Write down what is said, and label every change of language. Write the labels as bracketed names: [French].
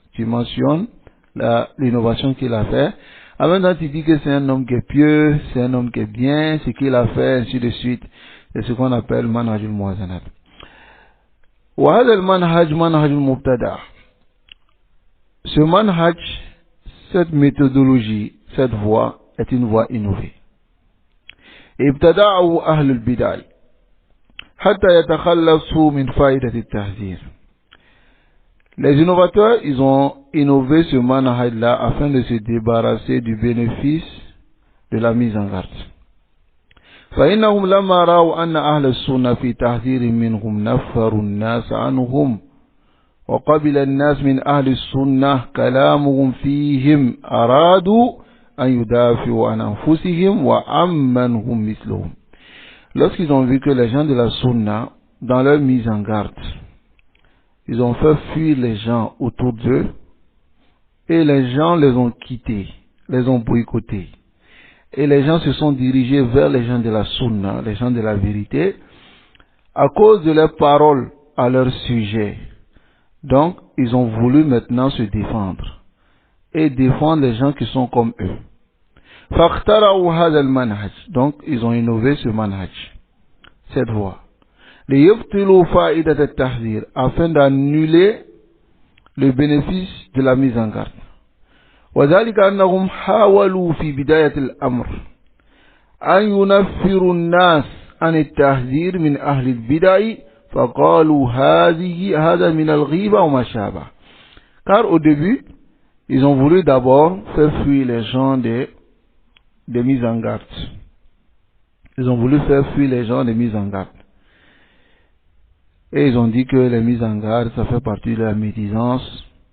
[French] Tu mentionnes l'innovation qu'il a fait. En même temps, tu dis que c'est un homme qui est pieux, c'est un homme qui est bien, ce qu'il a fait, ainsi de suite. C'est ce qu'on appelle manhaj al-muwazanat. [Arabic] Wa hadha al-manhaj manhaj al-mubtada'. [French] Ce manhaj, cette méthodologie, cette voie est une voie innovée. [Arabic] ابتدعه أهل البدع حتى يتخلصوا من فائدة التحذير. [French] Les innovateurs, ils ont innové ce manhaj-là afin de se débarrasser du bénéfice de la mise en garde. [Arabic] فإنهم لما رأوا أن أهل السنة في تحذير منهم نفروا الناس عنهم وقبل الناس من أهل السنة كلامهم فيهم أرادوا أن يدافعوا عن أنفسهم وعمن هم مثلهم. [French] Lorsqu'ils ont vu que les gens de la sunna, dans leur mise en garde, ils ont fait fuir les gens autour d'eux et les gens les ont quittés, les ont boycottés. Et les gens se sont dirigés vers les gens de la sunna, les gens de la vérité, à cause de leurs paroles à leur sujet. Donc, ils ont voulu maintenant se défendre et défendre les gens qui sont comme eux. [Arabic] فاخترعوا هذا المنهج. [French] Donc, ils ont innové ce manhaj, cette voie. [Arabic] ليبطلوا فائدة التحذير, [French] afin d'annuler le bénéfice de la mise en garde. [Arabic] وذلك أنهم حاولوا في بداية الأمر أن ينفروا الناس عن التحذير من أهل البدع فقالوا هذا من الغيبة وما شابه. [French] Car au début, ils ont voulu d'abord faire fuir les gens des mises en garde. Ils ont voulu faire fuir les gens des mises en garde. Et ils ont dit que les mises en garde, ça fait partie de la médisance.